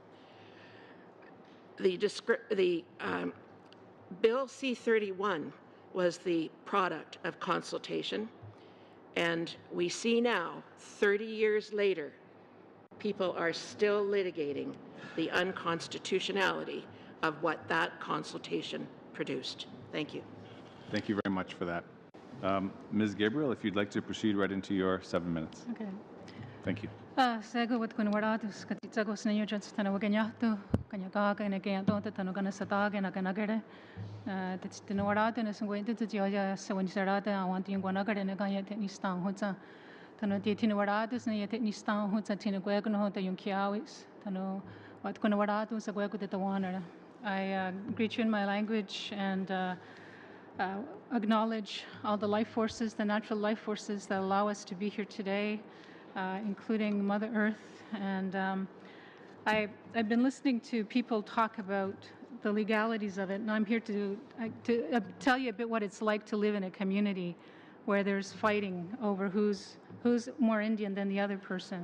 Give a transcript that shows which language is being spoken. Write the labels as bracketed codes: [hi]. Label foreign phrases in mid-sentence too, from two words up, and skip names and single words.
[en] The Bill C-31 was the product of consultation, and we see now, 30 years later, people are still litigating the unconstitutionality of what that consultation produced. Thank you. Thank you very much for that. Ms. Gabriel, if you'd like to proceed right into your 7 minutes. Okay. Thank you. [moh] Sego wat kun waratus katitsago snayo jats tanawa ganyato kanyaka kana ganyato tanu kana sataga na kana gere tats tanu warata na sungwe tats jaja sewan sarata awan tin gwana gere na kanya te nistan hotsa tanu te tin waratus na yete nistan hotsa tin gwa kun hota yung kiawis tanu wat kun waratu sa gwa ku te tawana. [en] I greet you in my language and acknowledge all the life forces, the natural life forces that allow us to be here today. Including Mother Earth. And I've been listening to people talk about the legalities of it, and I'm here to tell you a bit what it's like to live in a community where there's fighting over who's more Indian than the other person.